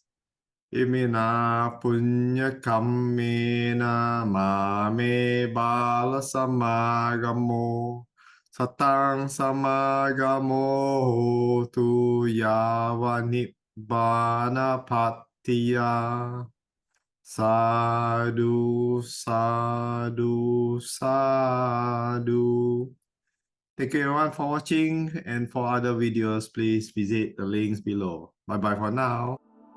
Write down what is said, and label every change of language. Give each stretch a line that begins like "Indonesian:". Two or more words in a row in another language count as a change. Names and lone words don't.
Pali: Imina punya kammena mame bala samagamo satang samagamo tu yava nibbana pattiya. Sadhu, sadhu, sadhu.
English: Thank you everyone for watching, and for other videos, please visit the links below. Bye bye for now.